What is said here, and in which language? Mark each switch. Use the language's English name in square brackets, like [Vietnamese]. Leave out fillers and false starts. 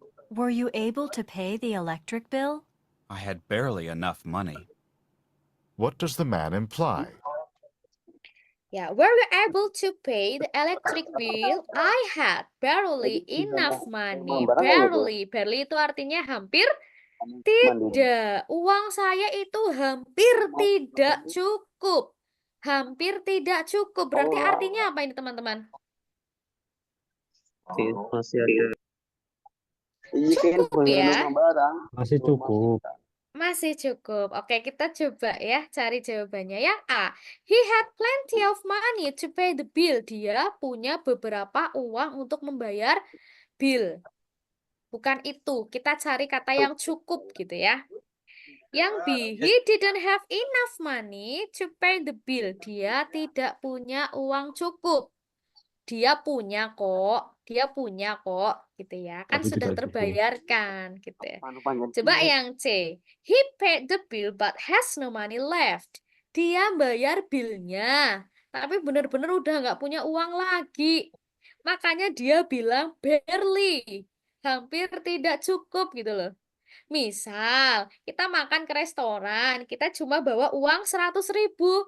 [English] Were you able to pay the electric bill? I had barely enough money. What does the man imply? Ya, were you able to pay the electric bill? I had barely enough money. Barely. [Indonesian] Barely itu artinya hampir tidak. Uang saya itu hampir tidak cukup. Hampir tidak cukup. Berarti artinya apa ini, teman-teman? Masih ada. Cukup ya. Masih cukup. Masih cukup. Oke, kita coba ya cari jawabannya. Yang A, [English] he had plenty of money to pay the bill. [Indonesian] Dia punya beberapa uang untuk membayar bill. Bukan itu. Kita cari kata yang cukup gitu ya. Yang B, [English] he didn't have enough money to pay the bill. [Indonesian] Dia tidak punya uang cukup. Dia punya kok. Dia punya kok gitu ya. Kan Tapi sudah tidak cukup. terbayarkan gitu ya. Coba yang C. [English] He paid the bill but has no money left. [Indonesian] Dia bayar bilnya, tapi benar-benar udah nggak punya uang lagi. Makanya dia bilang barely. Hampir tidak cukup gitu loh. Misal, kita makan ke restoran, kita cuma bawa uang 100.000.